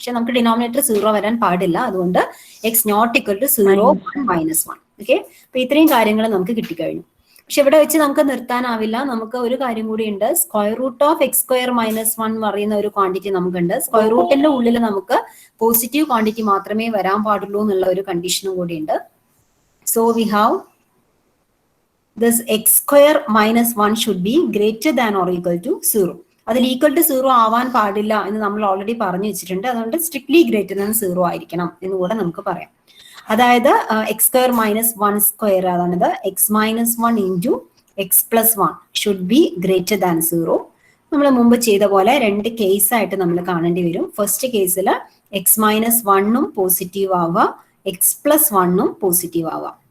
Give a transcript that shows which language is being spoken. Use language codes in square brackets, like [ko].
[ml] പക്ഷെ നമുക്ക് ഡിനോമിനേറ്റർ 0 വരാൻ പാടില്ല. അതുകൊണ്ട് X not equal to 0, 1, -1. Okay, അപ്പൊ ഇത്രയും കാര്യങ്ങൾ നമുക്ക് കിട്ടിക്കഴിഞ്ഞു. പക്ഷെ ഇവിടെ വെച്ച് നമുക്ക് നിർത്താനാവില്ല. നമുക്ക് ഒരു കാര്യം കൂടി ഉണ്ട്. Square root of X square minus 1 എന്ന് പറയുന്ന ഒരു ക്വാണ്ടിറ്റി നമുക്കുണ്ട്. സ്ക്വയർ റൂട്ടിന്റെ ഉള്ളിൽ നമുക്ക് പോസിറ്റീവ് ക്വാണ്ടിറ്റി മാത്രമേ വരാൻ പാടുള്ളൂ എന്നുള്ള ഒരു കണ്ടീഷനും കൂടി ഉണ്ട്. [en] So we have this x square minus 1 should be greater than or equal to 0. [ml] അതിൽ ഈക്വൽ ടു 0 ആവാൻ പാടില്ല എന്ന് നമ്മൾ ഓൾറെഡി പറഞ്ഞു വെച്ചിട്ടുണ്ട്. അതുകൊണ്ട് സ്ട്രിക്ട്ലി ഗ്രേറ്റർ ദാൻ 0 ആയിരിക്കണം എന്ന് കൂടെ നമുക്ക് പറയാം. അതായത് X square minus 1 square, അതാണിത് X minus 1 into X plus 1 [en] Should be greater than 0. [ml] നമ്മൾ മുമ്പ് ചെയ്ത പോലെ രണ്ട് കേസായിട്ട് നമ്മൾ കാണേണ്ടി വരും. ഫസ്റ്റ് കേസിൽ എക്സ് മൈനസ് 1ഉം പോസിറ്റീവ് ആവുക, എക്സ് പ്ലസ് 1ഉം പോസിറ്റീവ് ആവാം.